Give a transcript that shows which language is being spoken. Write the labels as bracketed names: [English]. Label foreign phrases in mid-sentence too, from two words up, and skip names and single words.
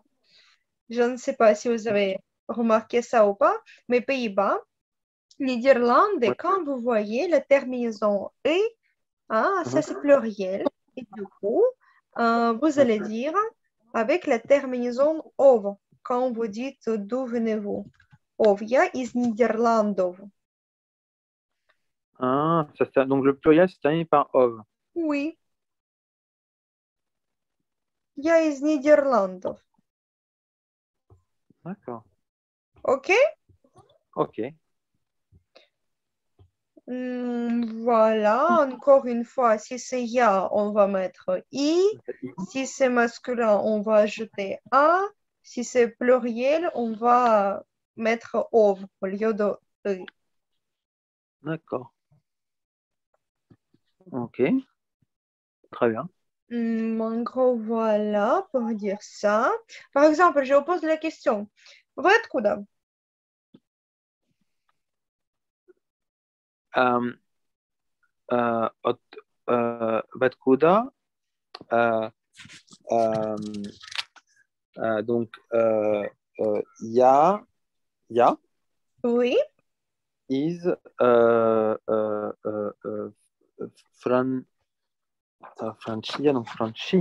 [French] Je ne sais pas si vous avez remarqué ça ou pas, mais Pays-Bas, Niederlande, Ouais. quand vous voyez la terminaison E, hein, ça Mhm. c'est pluriel. Et du coup, vous allez dire avec la terminaison ov, quand vous dites d'où venez-vous. [Russian] Ov, я из Нидерландов. [French] Ah, donc le pluriel, c'est terminé par ov. Oui, [Russian] я из Нидерландов. [French] D'accord. OK? Ok. Voilà, encore une fois, si c'est ya, on va mettre i. Si c'est masculin, on va ajouter a. Si c'est pluriel, on va mettre ov au lieu de e. D'accord. Ok. Très bien. En gros, voilà pour dire ça. Par exemple, je vous pose la question. [Russian] Вы откуда? [French] Euh, [Russian] от Vatkuda, [French] euh, euh, donc, ya Oui, is Fran, Francia, donc Franchi.